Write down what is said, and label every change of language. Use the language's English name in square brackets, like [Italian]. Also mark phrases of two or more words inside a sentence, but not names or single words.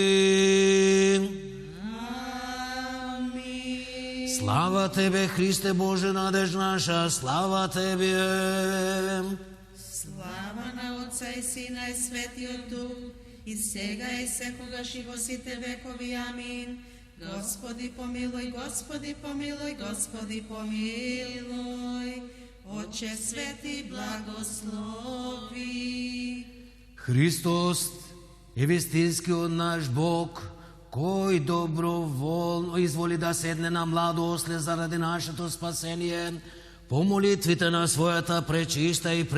[Macedonian] Амин. Слава Тебе, Христе Боже, надеж наша, слава Тебе. Слава на Отца и Сина и Светиот Дух, и сега и секогаш и во сите векови. Амин. [Church Slavic] Господи помилуй, Господи помилуй, Господи помилуй. [Macedonian] Отче свети, благослови. Христос е вистинскиот наш Бог, кој доброволно изволи да седне на младо осле заради нашето спасение, по молитвите на својата пречиста и